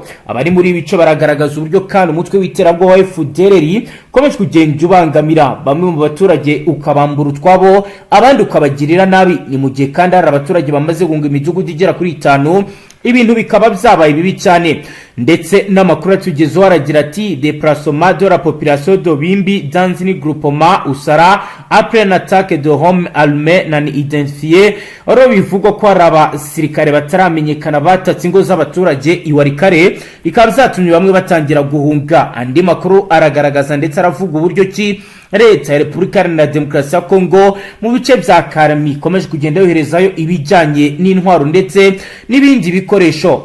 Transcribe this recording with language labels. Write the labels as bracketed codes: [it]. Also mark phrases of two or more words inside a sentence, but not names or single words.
[rw] Abari muri ibice baragaragaza uburyo kandi umutwe w'iterabwoba wa FDLR ukomeje kugenda ubangamira bamwe mu baturage ukabambura utwabo abandi ukabagirira nabi. Ni mu gihe kandi hari abaturage bamaze gunga imidugudu igera kuri 5, ibintu bikaba byabaye bibi cyane. Ndetse n'amakuru atugezeho aragira ati [fr] déplacement de la population de Bimbi dans un groupement Usara après une attaque de home armée non identifiée. [rw] Oro bivugwa ko hari abasirikare bataramenyekana batatse ingo z'abaturage iwarikare, bikaba byatumye bamwe batangira guhunga. Andi makuru aragaragaza ndetse aravuga uburyo ki leta ya Repubulika Iharanira Demokarasi ya Kongo mu bice bya Karami ikomeje kugenda yoherezayo ibijyanye n'intwaro ndetse n'ibindi bikoresho.